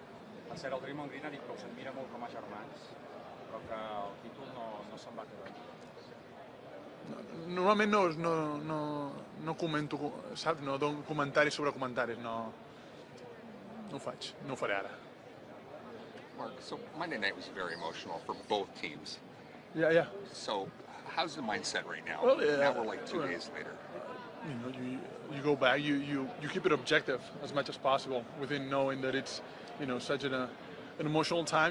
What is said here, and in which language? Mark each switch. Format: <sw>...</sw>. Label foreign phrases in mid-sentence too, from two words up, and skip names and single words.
<ca>Per cert, el Draymond Green ha dit que us admira molt com a germans, però que el títol no se'n va quedar. Normalment no comento, saps? No dono comentaris sobre comentaris, no ho faig, no ho faré ara. Marc,</ca> <en>so Monday night was very emotional for both teams. Yeah. So how's the mindset right now? Well, now we're like 2 days later. You know, you go back, you keep it objective as much as possible within knowing that it's, you know, such an emotional time.</en>